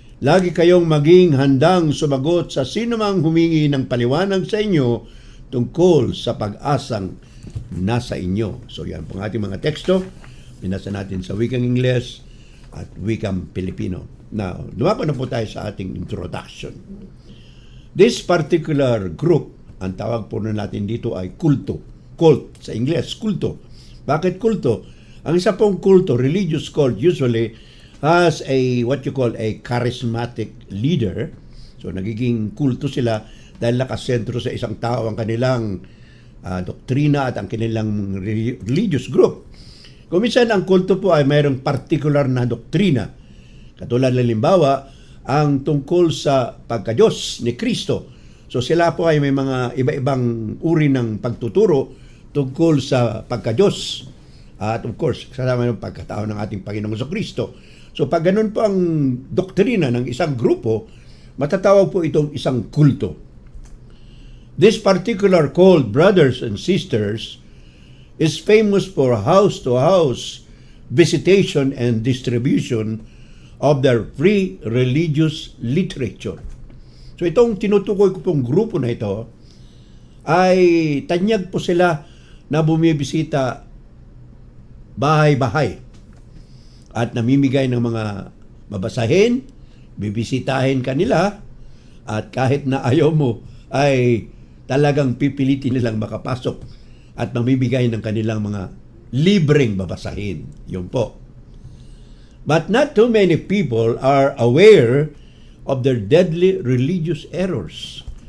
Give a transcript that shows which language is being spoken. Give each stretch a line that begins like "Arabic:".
Filipino: Lagi kayong maging handang sumagot sa sinumang humingi ng paliwanag sa inyo tungkol sa pag-asang nasa inyo. So yan pong ating mga teksto. Binasa natin sa wikang Ingles at wikang Pilipino. Now, lumapa na po tayo sa ating introduction.
English: This particular group,
Filipino: ang tawag po na natin dito ay kulto. Cult sa Ingles, kulto. Bakit kulto? Ang isa pong kulto,
English: religious cult, usually has what you call a charismatic leader.
Filipino: So, nagiging kulto sila dahil nakasentro sa isang tao ang kanilang doktrina at ang kanilang religious group. Kung minsan ang kulto po ay mayroong particular na doktrina. Katulad halimbawa, ang tungkol sa pagka-Diyos ni Kristo. So sila po ay may mga iba-ibang uri ng pagtuturo tungkol sa pagka-Diyos. At of course, kasama ng pagkatao ng ating Panginoong Kristo. So pag ganun po ang doktrina ng isang grupo, matatawag po itong isang kulto.
English: This particular cult, brothers and sisters, is famous for house-to-house visitation and distribution of their free religious literature.
Filipino: So itong tinutukoy ko pong grupo na ito ay tanyag po sila na bumibisita bahay-bahay at namimigay ng mga babasahin, bibisitahin kanila at kahit na ayaw mo ay talagang pipilitin nilang makapasok at mamibigay ng kanilang mga libreng babasahin. Yun po.
English: But not too many people are aware of their deadly religious errors.